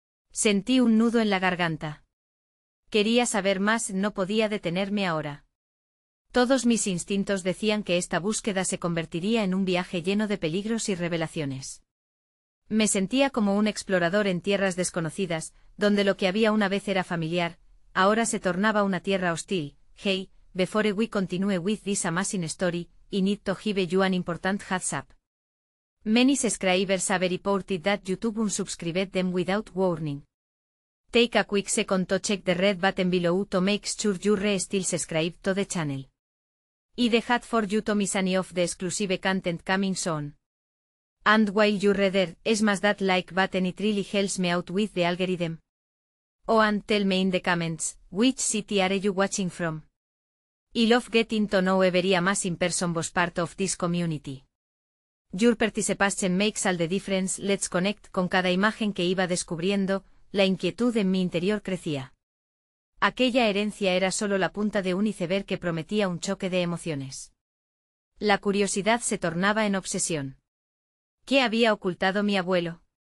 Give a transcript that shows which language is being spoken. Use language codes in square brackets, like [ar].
[es] Sentí un nudo en la garganta. Quería saber más, no podía detenerme ahora. Todos mis instintos decían que esta búsqueda se convertiría en un viaje lleno de peligros y revelaciones. Me sentía como un explorador en tierras desconocidas, donde lo que había una vez era familiar, ahora se tornaba una tierra hostil. [en] Hey, before we continue with this amazing story, I need to give you an important heads up. Many subscribers have reported that YouTube unsubscribed them without warning. Take a quick second to check the red button below to make sure you're still subscribed to the channel. I'd hate for you to miss any of the exclusive content coming soon. And while you're there, smash that like button, it really helps me out with the algorithm. Oh, and tell me in the comments, which city are you watching from? I love getting to know every amazing person was part of this community. Your participation makes all the difference. Let's connect. [es] Con cada imagen que iba descubriendo, la inquietud en mi interior crecía. Aquella herencia era solo la punta de un iceberg que prometía un choque de emociones. La curiosidad se tornaba en obsesión. ¿Qué había ocultado mi abuelo?